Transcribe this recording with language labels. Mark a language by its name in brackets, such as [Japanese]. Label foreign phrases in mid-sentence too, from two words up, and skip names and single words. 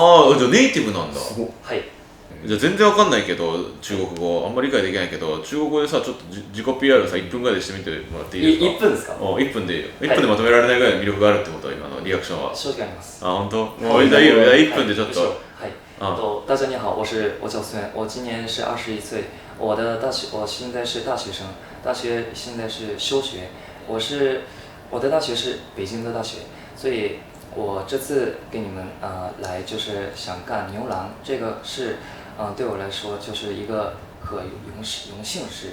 [Japanese] ああ、じゃあネイティブなんだ。はい。じゃあ全然わかんないけど、中国語あんまり理解できないけど、中国語でさ、ちょっと自己 PR さ、1分ぐらいでしてみてもらっていいですか？ 1分ですか？1分でいいよ。1分でまとめられないぐらいの魅力があるってことは、今のリアクションは。正直あります。あ、本当？じゃあいいよ。1分でちょっと。はい。 [Chinese] 大家你好，我叫孙，我今年是21岁，我现在是大学生，大学现在是休学，我的大学是北京的大学，所以我这次给你们来就是想干牛郎，这个是对我来说就是一个可荣幸事。